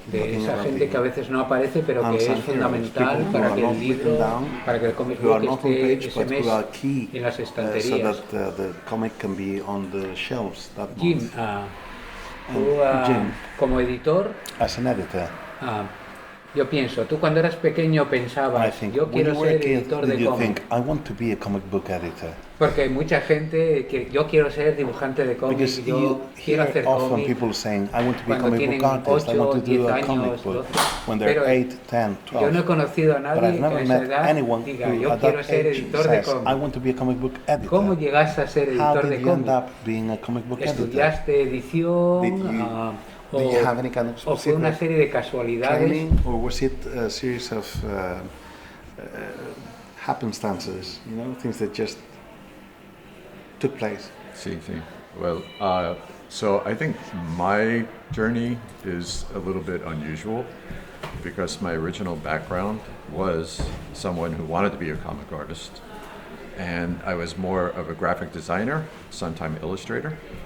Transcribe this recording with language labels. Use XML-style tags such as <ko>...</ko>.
<es>De esa gente que a veces no aparece, pero que es fundamental para que el libro, para que el comic book esté ese mes en las estanterías.</es> <en>So that the comic can be on the shelves that</en> <es>Jim, como editor,</es> <en>as an editor,</en> <es>yo pienso, tú cuando eras pequeño pensabas, yo quiero ser editor de cómic.</es> <en>I want to be a comic book editor.</en> <es>Porque hay mucha gente que yo quiero ser dibujante de cómics, yo quiero hacer cómics.</es> <en>People saying, I want to be a comic book artist, I want to do a comic book when they're 8, 10, 12.</en> <es>Yo no he conocido a nadie que a esa edad diga, yo quiero ser editor de cómics.</es> <en>I want to be a comic book editor.</en> <es>¿Cómo llegaste a ser editor de cómics? ¿Estudiaste edición? ¿O fue una serie de casualidades?</es> <en>Training, or was it a series of happenstances, you know, things that just took place?</en> <es>Sí.</es> <en>Well, so I think my journey is a little bit unusual because my original background was someone who wanted to be a comic artist, and I was more of a graphic designer, sometime illustrator.</en>